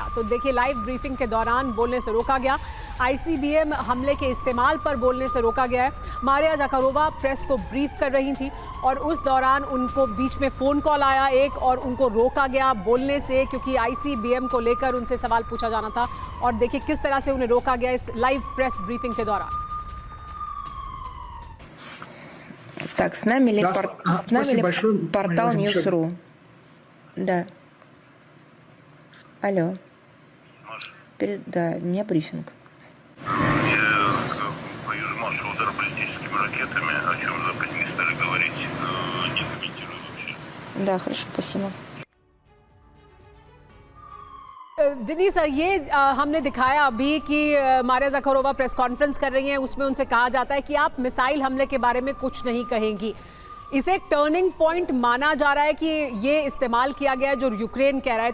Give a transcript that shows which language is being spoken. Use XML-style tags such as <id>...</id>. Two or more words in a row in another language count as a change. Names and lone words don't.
<hi>तो देखिए, लाइव ब्रीफिंग के दौरान बोलने से रोका गया, आईसीबीएम हमले के इस्तेमाल पर बोलने से रोका गया है। मारिया जाकारोवा प्रेस को ब्रीफ कर रही थी और उस दौरान उनको बीच में फ़ोन कॉल आया एक, और उनको रोका गया बोलने से, क्योंकि आईसीबीएम को लेकर उनसे सवाल पूछा जाना था। और देखिए किस तरह से उन्हें रोका गया इस लाइव प्रेस ब्रीफिंग के दौरान।</hi> <ru>Так, с нами ли, Спасибо большое, портал Марина News.ru? Да. Алло. Да, у меня брифинг. По Южмашу удар баллистическими ракетами, о чем Запад не стали говорить, не комментирую вообще. Да, хорошо, спасибо.</ru> <hi>डिनी सर, ये हमने दिखाया अभी कि मारिया जाकारोवा प्रेस कॉन्फ्रेंस कर रही हैं, उसमें उनसे कहा जाता है कि आप मिसाइल हमले के बारे में कुछ नहीं कहेंगी। इसे एक टर्निंग पॉइंट माना जा रहा है कि ये इस्तेमाल किया गया है जो यूक्रेन कह रहा है।</hi>